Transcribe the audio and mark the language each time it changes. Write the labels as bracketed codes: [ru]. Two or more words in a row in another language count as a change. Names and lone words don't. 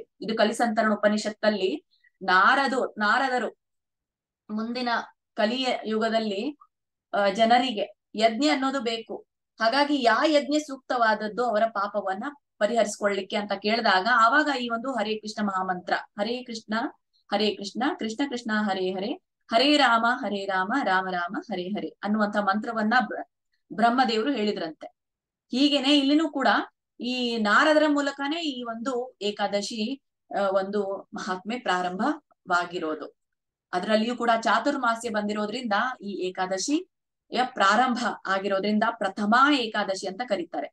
[kn] ಇದು ಕಲಿಸಂತರಣ ಉಪನಿಷತ್ತಲ್ಲಿ ನಾರದರು ಮುಂದಿನ ಕಲಿಯ ಯುಗದಲ್ಲಿ ಜನರಿಗೆ ಯಜ್ಞ ಅನ್ನೋದು ಬೇಕು, ಹಾಗಾಗಿ ಯಜ್ಞ ಸೂಕ್ತವಾದದ್ದು ಅವರ ಪಾಪವನ್ನ ಪರಿಹರಿಸ್ಕೊಳ್ಳಿಕ್ಕೆ ಅಂತ ಕೇಳಿದಾಗ ಆವಾಗ ಈ ಒಂದು ಹರೇ ಕೃಷ್ಣ ಮಹಾಮಂತ್ರ, ಹರೇ ಕೃಷ್ಣ ಕೃಷ್ಣ ಕೃಷ್ಣ ಹರೇ ಹರೇ, ಹರೇ ರಾಮ ರಾಮ ರಾಮ ಹರೇ ಹರೇ ಅನ್ನುವಂತ ಮಂತ್ರವನ್ನ ಬ್ರಹ್ಮದೇವರು ಹೇಳಿದ್ರಂತೆ. ಹೀಗೇನೆ ಇಲ್ಲಿನೂ ಕೂಡ ಈ ನಾರದರ ಮೂಲಕನೇ ಈ ಒಂದು ಏಕಾದಶಿ ಒಂದು ಮಹಾತ್ಮೆ ಪ್ರಾರಂಭವಾಗಿರೋದು. ಅದರಲ್ಲಿಯೂ ಕೂಡ ಚಾತುರ್ಮಾಸ್ಯ ಬಂದಿರೋದ್ರಿಂದ ಈ ಏಕಾದಶಿಯ ಪ್ರಾರಂಭ ಆಗಿರೋದ್ರಿಂದ ಪ್ರಥಮಾ ಏಕಾದಶಿ ಅಂತ ಕರೀತಾರೆ.